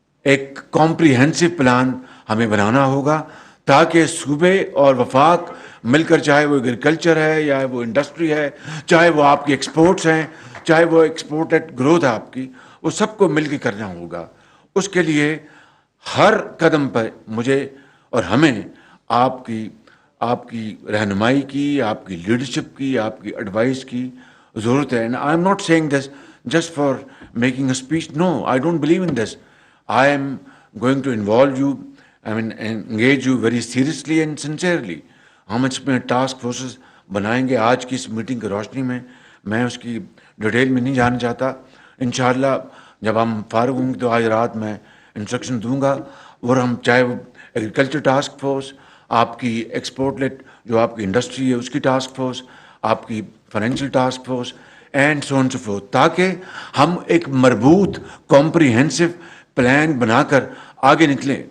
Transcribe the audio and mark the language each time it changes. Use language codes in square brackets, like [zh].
[ur] ایک comprehensive plan ہمیں بنانا ہوگا تاکہ صوبے اور وفاق مل کر، چاہے وہ ایگریکلچر ہے یا وہ انڈسٹری ہے، چاہے وہ آپ کی ایکسپورٹس ہیں، چاہے وہ ایکسپورٹڈ گروتھ ہے آپ کی، وہ سب کو مل کے کرنا ہوگا. اس کے لیے ہر قدم پر مجھے اور ہمیں آپ کی رہنمائی کی، آپ کی لیڈرشپ کی، آپ کی ایڈوائس کی ضرورت ہے. [en] And I am not saying this just for making a speech. No, I don't believe in this. I am going to involve you, engage you very seriously and sincerely. [ur] ہم اس میں task forces بنائیں گے. آج کی اس meeting کی روشنی میں اس کی ڈیٹیل میں نہیں جانا چاہتا. انشاءاللہ جب ہم فارغ ہوں گے تو آج رات میں انسٹرکشن دوں گا، اور ہم چاہے وہ ایگریکلچر ٹاسک فورس، آپ کی ایکسپورٹ لیٹ جو آپ کی انڈسٹری ہے اس کی ٹاسک فورس، آپ کی financial task force [en] and so on so forth, [ur] تاکہ ہم ایک مربوط کمپریہنسو پلان بنا کر آگے نکلیں.